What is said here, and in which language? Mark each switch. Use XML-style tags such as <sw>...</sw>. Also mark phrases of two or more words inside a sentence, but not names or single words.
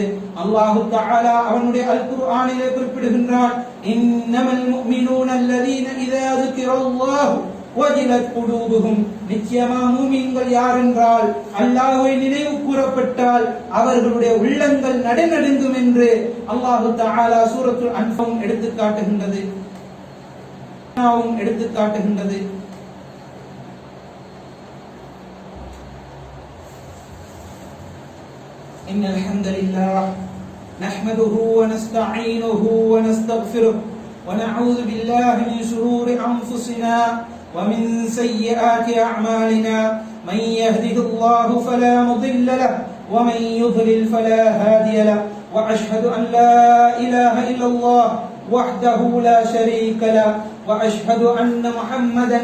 <ar>الله تعالى</ar> <ta>அவனுடைய அல் குர்ஆனிலே குறிப்பிடுகின்றான்</ta> <ar>إنما المؤمنون الذين إذا ذكر الله وجلت قلوبهم</ar> <ta>நிச்சயமாக மூமின்கள் யார் என்றால் அல்லாஹ்வை நினைவு கூறப்பட்டால் அவர்களுடைய உள்ளங்கள் நடுநடுங்கும் என்று</ta> <ar>الله تعالى سورة الأنفال</ar> <ta>எடுத்து காட்டுகின்றது.</ta> <ar>إن الحمد لله نحمده ونستعينه ونستغفره ونعوذ بالله من شرور أنفسنا ومن سيئات أعمالنا من يهده الله فلا مضل له ومن يضلل فلا هادي له وأشهد أن لا إله إلا الله وحده لا شريك له وأشهد أن محمدا</ar>